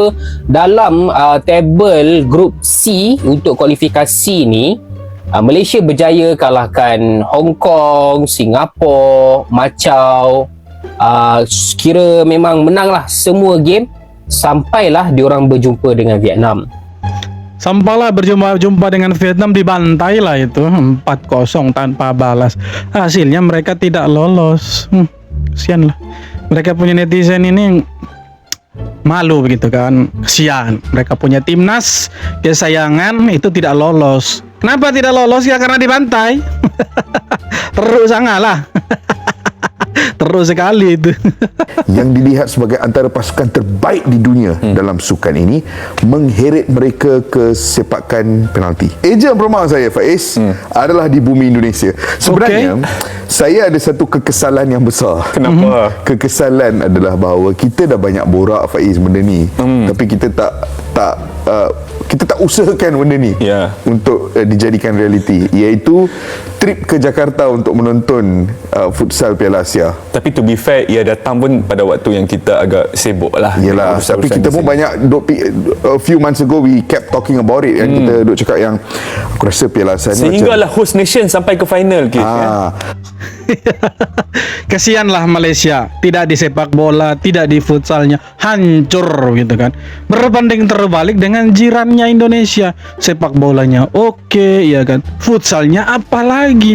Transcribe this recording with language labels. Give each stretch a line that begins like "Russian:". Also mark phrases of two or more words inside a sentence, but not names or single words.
Malay: Dalam table Group C untuk kualifikasi ni, Malaysia berjaya kalahkan Hong Kong, Singapura, Macau. Kira memang menang lah semua game, sampailah diorang berjumpa dengan Vietnam. Sampailah berjumpa dengan Vietnam, dibantai lah itu 4-0 tanpa balas.
Indonesian: Hasilnya mereka tidak lolos. Kesian lah. Mereka punya netizen ini malu begitu kan. Kesian. Mereka punya timnas kesayangan itu tidak lolos. Kenapa tidak lolos? Ya karena dibantai. Terus sangat lah. Terus sekali itu.
Malay: Yang dilihat sebagai antara pasukan terbaik di dunia dalam sukan ini, mengheret mereka ke sepakan penalti. Ejen permainan saya, Faiz, adalah di bumi Indonesia. Sebenarnya saya ada satu kekesalan yang besar. Kenapa? Kekesalan adalah bahawa kita dah banyak borak, Faiz, benda ni, tapi kita kita tak usahakan benda ni untuk dijadikan realiti, iaitu trip ke Jakarta untuk menonton futsal Piala Asia. Tapi
English: to be fair,
Malay: ia datang pun pada waktu yang kita agak sibuk lah. Yelah, tapi kita pun banyak
English: a few months ago we kept talking about it,
Malay: kan. Kita duk cakap yang aku rasa Piala Asia ni sehinggalah
English: host nation
Malay: sampai ke final ke.
Indonesian: Kesianlah Malaysia, tidak di sepak bola, tidak di futsalnya, hancur gitu kan. Berbanding terbalik dengan jirannya Indonesia, sepak bolanya oke, ya kan. Futsalnya apalagi.